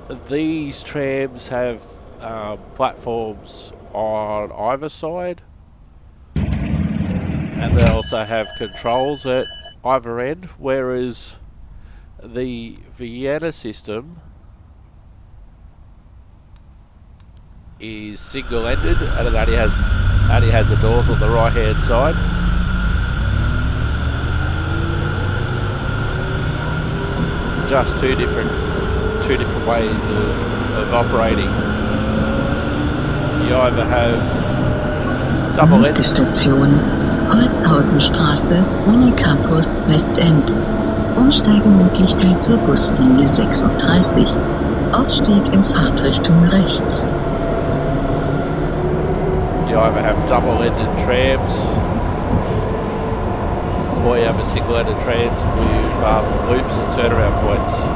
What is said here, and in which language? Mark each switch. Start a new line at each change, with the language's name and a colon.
English: these trams have platforms on either side, and they also have controls at either end, whereas the Vienna system is single-ended and it only has the doors on the right hand side. Just two different ways of operating. You either have double-ended.
German: Nächste Station Holzhausenstraße, Uni Campus, Westend. Umsteigemöglichkeit zur Buslinie 36. Ausstieg in Fahrtrichtung rechts.
English: You either have double-ended trams or you have a single-ended trams with loops and turnaround points.